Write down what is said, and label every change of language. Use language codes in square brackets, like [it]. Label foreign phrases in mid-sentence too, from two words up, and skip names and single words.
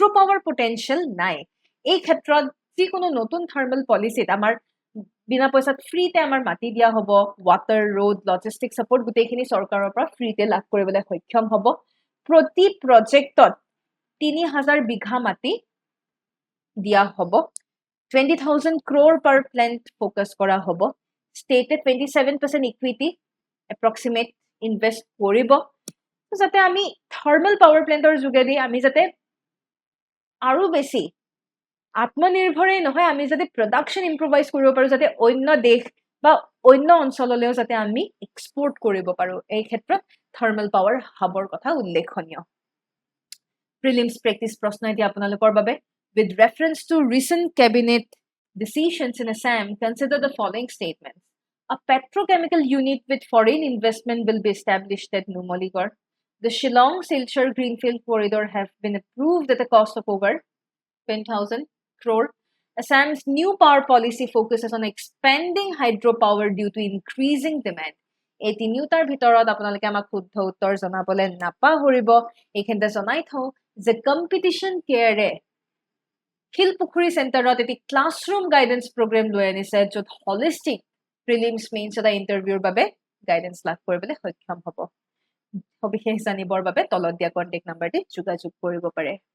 [en] power potential [as] নাই এই ক্ষেত্ৰত যিকোনো নতুন [en] thermal policyত [as] আমাৰ বিনা পইচাত ফ্ৰীতে আমাৰ মাটি দিয়া হ'ব [en] water road logistic support [as] গুটেইখিনি চৰকাৰৰ পৰা ফ্ৰীতে লাভ কৰিবলৈ সক্ষম হ'ব প্ৰতি প্ৰজেক্টত 3000 বিঘা মাটি দিয়া হ'ব [en] 20,000 crore per plant focus [as] কৰা হ'ব [en] stated 27% equity approximate invest [as] কৰিব যাতে আমি [en] thermal power plantৰ [as] যোগেদি আমি যাতে আৰু বেছি আত্মনিৰ্ভৰেই নহয় আমি যাতে [en] production improvise [as] কৰিব পাৰো যাতে অন্য দেশ বা অন্য অঞ্চললৈও যাতে আমি এক্সপোৰ্ট কৰিব পাৰো এই ক্ষেত্ৰত থাৰ্মেল পাৱাৰ হাবৰ কথা উল্লেখনীয় প্ৰিলিমছ প্ৰেক্টিছ প্ৰশ্ন এতিয়া আপোনালোকৰ বাবে [en] with reference to recent cabinet decisions in Assam consider the following statements a petrochemical unit with foreign investment will be established at Numaligarh the Shillong Silchar Greenfield corridor have been approved at a cost of over 10,000 crore. Assam's new power policy focuses on expanding hydropower due to increasing demand. [as] এই তিনিওটাৰ ভিতৰত আপোনালোকে আমাক শুদ্ধ উত্তৰ জনাবলৈ নাপাহৰিব এইখিনিতে জনাই থওঁ যে কম্পিটিশন কেয়াৰে শিলপুখুৰী চেণ্টাৰত এটি [en] classroom guidance program [as] লৈ আনিছে য'ত [en] holistic prelims mains [as] এটা ইণ্টাৰভিউৰ বাবে গাইডেন্স লাভ কৰিবলৈ সক্ষম হ'ব সবিশেষ জানিবৰ বাবে তলত দিয়া [en] contact numberটি [as] যোগাযোগ কৰিব পাৰে